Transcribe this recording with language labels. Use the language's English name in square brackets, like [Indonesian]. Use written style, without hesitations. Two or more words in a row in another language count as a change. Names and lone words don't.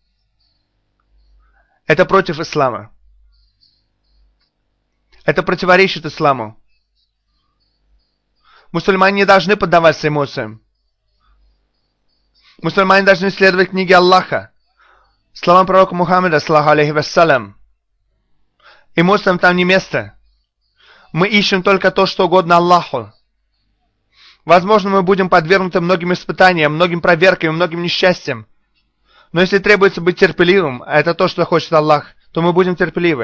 [Russian] Это против ислама. Это противоречит исламу. Мусульмане не должны поддаваться эмоциям. Мусульмане должны следовать книге Аллаха. Словам пророка Мухаммада, [Arabic] صلى الله عليه وسلم. [Russian] Эмоциям там не место. Мы ищем только то, что угодно Аллаху. Возможно, мы будем подвергнуты многим испытаниям, многим проверкам и многим несчастьям. Но если требуется быть терпеливым, а это то, что хочет Аллах, то мы будем терпеливы.